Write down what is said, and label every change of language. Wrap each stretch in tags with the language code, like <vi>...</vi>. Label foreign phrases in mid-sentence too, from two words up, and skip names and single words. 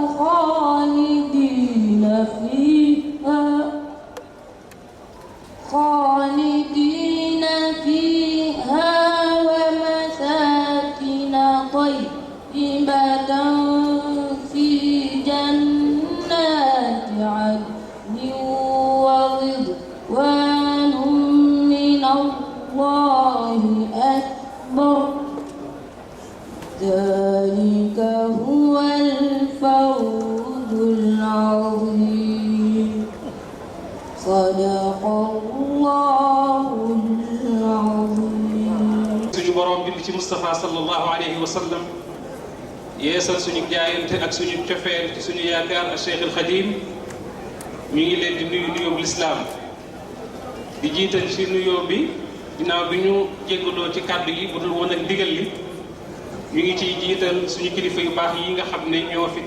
<ar>خالدين فيها ومساكن طيبة في جنات عدن ورضوان من الله أكبر ذلك هو الفوز العظيم صدق الله العظيم</ar> <wo>suñu borom bind ci Moustapha</wo> <ar>صلى الله عليه وسلم</ar> <wo>yeesal suñu jaayante ak suñu cofeel ci suñu yaakaar ak Cheikh al Khadim mi ngi leen di nuyu nuyoo bu lislaam di jiital ci nuyoo bi ginnaaw bi ñu jéggaloo ci kàddu yi bu dul woon ak ndigal li ñu ngi ciy jiital suñu kilifa yu baax yi nga xam ne ñoo fi</wo>